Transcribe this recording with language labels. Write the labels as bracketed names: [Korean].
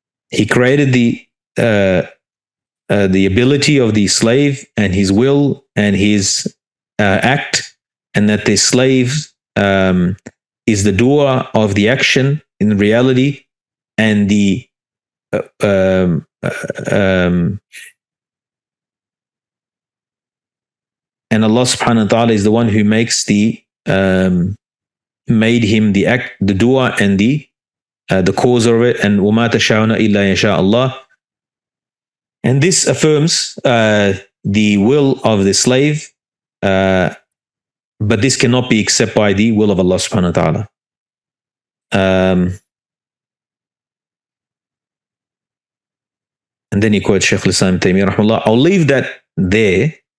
[English] He created the ability of the slave and his will and his act, and that the slave is the doer of the action in reality, and the and Allah subhanahu wa ta'ala is the one who makes the made him the act, the doer, and the cause of it. And [Arabic] وَمَا تَشَاءُونَ إِلَّا يَشَاءَ اللَّهُ. [English] And this affirms the will of the slave, but this cannot be except by the will of Allah subhanahu wa ta'ala. And then he quotes Shaykh al-Islam Taymiyyah rahimahullah. I'll leave that there.